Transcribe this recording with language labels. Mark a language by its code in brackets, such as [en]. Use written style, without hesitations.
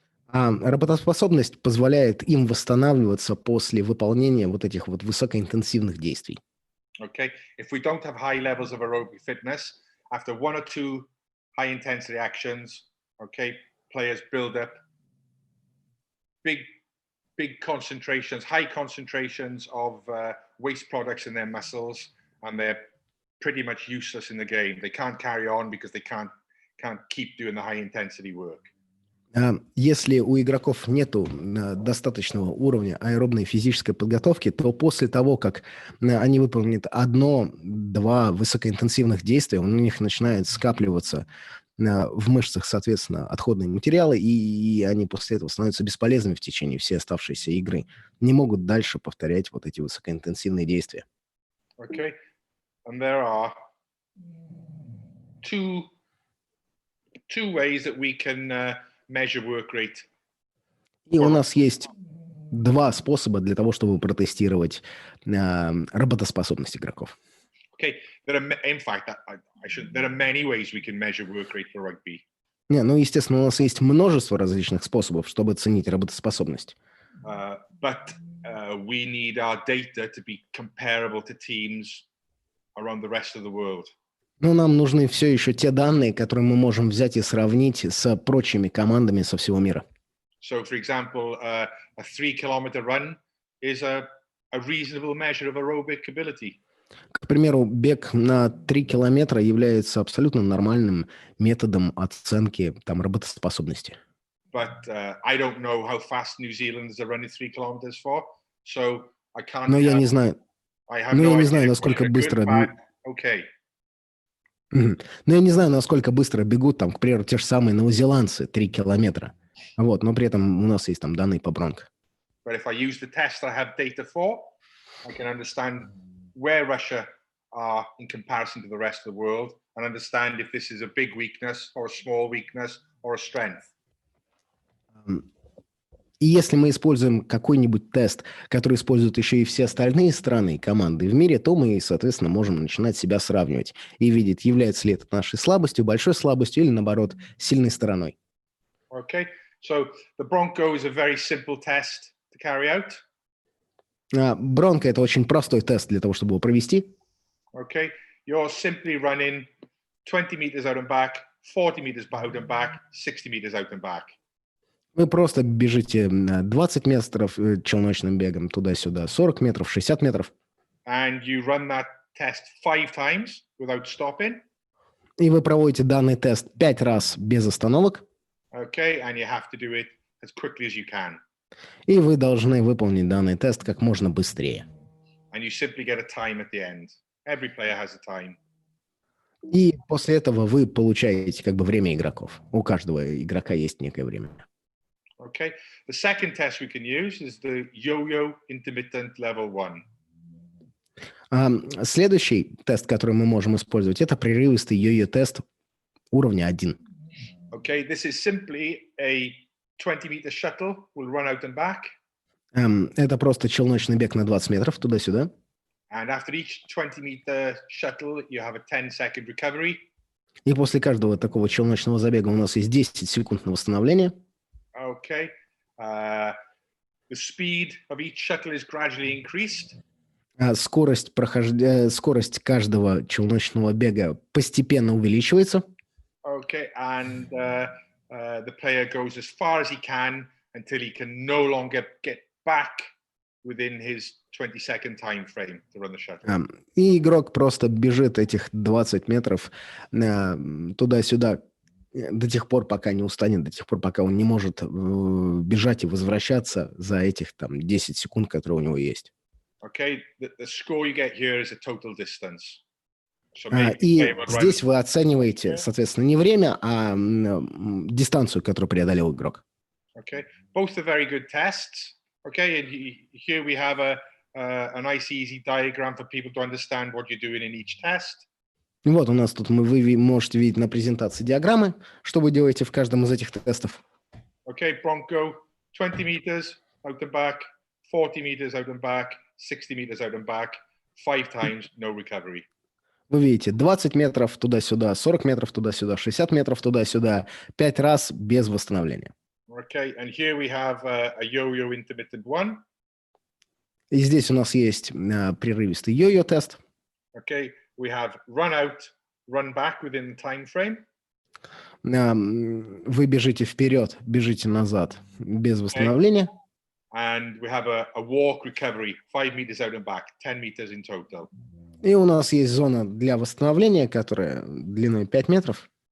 [ru] А работоспособность позволяет им восстанавливаться после выполнения вот этих вот высокоинтенсивных действий. [en] Okay, if we don't have high levels of aerobic fitness, after one or two high intensity actions, okay, players build up big concentrations, high concentrations of waste products in their muscles, and they're pretty much useless in the game. They can't carry on because they can't keep doing the high intensity work. [ru] Если у игроков нету достаточного уровня аэробной физической подготовки, то после того, как они выполнят одно-два высокоинтенсивных действия, у них начинает скапливаться в мышцах, соответственно, отходные материалы, и они после этого становятся бесполезными в течение всей оставшейся игры. Не могут дальше повторять вот эти высокоинтенсивные действия. [en] Okay, and there are two ways that we can measure work rate. [ru] И у нас есть два способа для того, чтобы протестировать работоспособность игроков. [en] Okay, in fact, there are many ways we can measure work rate for rugby. [ru] Ну, естественно, у нас есть множество различных способов, чтобы оценить работоспособность. [en] But we need our data to be comparable to teams around the rest of the world. [ru] Но нам нужны все еще те данные, которые мы можем взять и сравнить с прочими командами со всего мира. [en] So, for example, a 3-kilometer run is a reasonable measure of aerobic ability. [ru] К примеру, бег на 3 километра является абсолютно нормальным методом оценки там, работоспособности. [en] But I don't know how fast New Zealanders are running 3 kilometers for, so I can't. [ru] Но я не знаю, [en] I have no idea [ru] насколько [en] whether [ru] быстро. [en] good, bad, okay. [ru] Но я не знаю, насколько быстро бегут, там, к примеру, те же самые новозеландцы 3 километра. Вот, но при этом у нас есть там данные по бронко. [en] But if I use the test I have data for, I can understand where Russia are in comparison to the rest of the world and understand if this is a big weakness or a small weakness or a strength. [ru] И если мы используем какой-нибудь тест, который используют еще и все остальные страны и команды в мире, то мы, соответственно, можем начинать себя сравнивать и видеть, является ли это нашей слабостью, большой слабостью или, наоборот, сильной стороной. [en] Okay, so the Bronco is a very simple test to carry out. [ru] Бронко – это очень простой тест для того, чтобы его провести. [en] Okay, you're simply running 20 meters out and back, 40 meters out and back, 60 meters out and back. [ru] Вы просто бежите 20 метров челночным бегом туда-сюда, 40 метров, 60 метров. [en] And you run that test 5 times without stopping. [ru] И вы проводите данный тест 5 раз без остановок. [en] Okay, and you have to do it as quickly as you can. [ru] И вы должны выполнить данный тест как можно быстрее. [en] And you simply get a time at the end. Every player has a time. [ru] И после этого вы получаете как бы время игроков. У каждого игрока есть некое время. [en] Okay. The second test we can use is the yo-yo intermittent level 1. [ru] Следующий тест, который мы можем использовать, это прерывистый йо-йо-тест уровня 1. [en] Okay, this is simply a 20-meter shuttle. We'll run out and back. [ru] Это просто челночный бег на 20 метров туда-сюда. [en] And after each 20-meter shuttle, you have a 10-second recovery. [ru] И после каждого такого челночного забега у нас есть 10 секунд на восстановление. [en] Okay. The speed of each shuttle is gradually increased. [ru] Скорость каждого челночного бега постепенно увеличивается. [en] Okay, and the player goes as far as he can until he can no longer get back within his 20-second time frame to run the shuttle. [ru] И игрок просто бежит этих 20 метров туда-сюда до тех пор, пока не устанет, до тех пор, пока он не может бежать и возвращаться за этих там 10 секунд, которые у него есть. [en] Okay, the score you get here is a total distance. [ru] И здесь вы оцениваете, соответственно, не время, а дистанцию, которую преодолел игрок. [en] Okay, both are very good tests. Okay, and here we have a nice easy diagram for people to understand what you're doing in each test. [ru] Вот у нас тут вы можете видеть на презентации диаграммы, что вы делаете в каждом из этих тестов. [en] Okay, Bronco, 20 meters out and back, 40 meters out and back, 60 meters out and back, 5 times, no recovery. [ru] Вы видите 20 метров туда-сюда, 40 метров туда-сюда, 60 метров туда-сюда, 5 раз без восстановления. [en] Okay, and here we have a yo-yo intermittent 1. [ru] И здесь у нас есть прерывистый йо-йо тест. [en] Okay, we have run out, run back within the time frame. [ru] Вы бежите вперед, бежите назад без восстановления. [en] And we have a walk recovery, 5 meters out and back, 10 meters in total. [ru] И у нас есть зона для восстановления, которая длиной 5 метров.